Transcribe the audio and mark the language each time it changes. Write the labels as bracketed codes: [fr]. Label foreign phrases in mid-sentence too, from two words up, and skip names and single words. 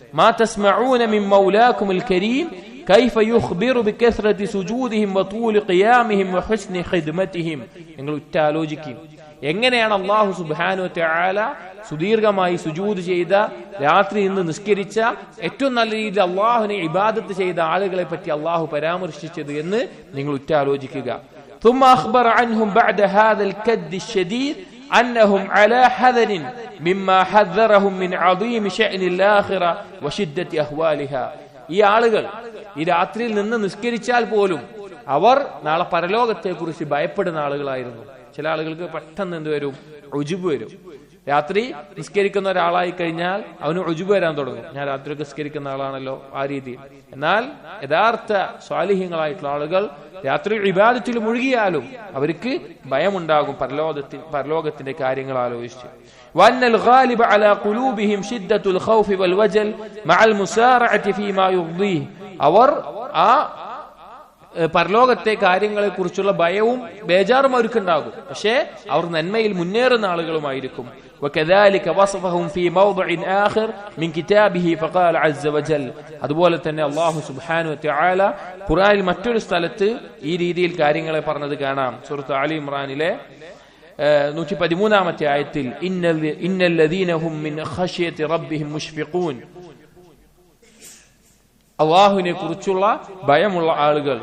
[ar] ما تسمعون من مولاكم الكريم كيف يخبر بكثرة سجودهم وطول قيامهم وحسن خدمتهم. [ml] നിങ്ങൾ ഉറ്റാലോചിക്കും എങ്ങനെയാണ് [ar] الله سبحانه وتعالى [ml] സുദീർഘമായി സുജൂദ് ചെയ്ത, രാത്രി നിന്ന് നിസ്കരിച്ച, ഏറ്റവും നല്ല രീതിയിൽ അള്ളാഹുവിനെ ഇബാദത്ത് ചെയ്ത ആളുകളെ പറ്റി അള്ളാഹു പരാമർശിച്ചത് എന്ന് നിങ്ങൾ ഉറ്റാലോചിക്കുക. [ar] ثم أخبر عنهم بعد هذا الكد الشديد أنهم على حذر مما حذرهم من عظيم شأن الآخرة وشدة أهوالها. [ml] ഈ ആളുകൾ ഈ രാത്രിയിൽ നിന്ന് നിസ്കരിച്ചാൽ പോലും അവർ നാളെ പരലോകത്തെ കുറിച്ച് ഭയപ്പെടുന്ന ആളുകളായിരുന്നു. ചില ആളുകൾക്ക് പെട്ടെന്ന് എന്ത് വരും? ഉജുബ് വരും. രാത്രി നിസ്കരിക്കുന്ന ഒരാളായി കഴിഞ്ഞാൽ അവന് ഉജുബ് വരാൻ തുടങ്ങും. ഞാൻ രാത്രി നിസ്കരിക്കുന്ന ആളാണല്ലോ, ആ രീതിയിൽ. എന്നാൽ യഥാർത്ഥ സ്വാലിഹ്യങ്ങളായിട്ടുള്ള ആളുകൾ രാത്രി ഇബാദത്തിൽ മുഴുകിയാലും അവർക്ക് ഭയമുണ്ടാകും പരലോകത്തിന്റെ കാര്യങ്ങൾ ആലോചിച്ച്. [ar] وأن الغالب على قلوبهم شدة الخوف والوجل مع المسارعة فيما يرضيه. [ml] അവർ ആ പരലോകത്തെ കാര്യങ്ങളെ കുറിച്ചുള്ള ഭയവും ബേജാറും അവർക്കുണ്ടാകും. പക്ഷേ അവർ നന്മയിൽ മുന്നേറുന്ന ആളുകളുമായിരിക്കും. [ar] وكذلك وصفهم في موضع آخر من كتابه فقال عز وجل. [ml] അതുപോലെ തന്നെ [ar] الله سبحانه وتعالى [ml] ഖുർആനിൽ മറ്റൊരു സ്ഥലത്ത് ഈ രീതിയിൽ കാര്യങ്ങളെ പറഞ്ഞത് കാണാം. സൂറത്ത് ആലി ഇംറാനിലെ 113-ാമത്തെ ആയത്തിൽ [ar] إن الذين هم من خشية ربهم مشفقون. [ml] അല്ലാഹുവിനെ കുറിച്ചുള്ള ഭയമുള്ള ആളുകൾ.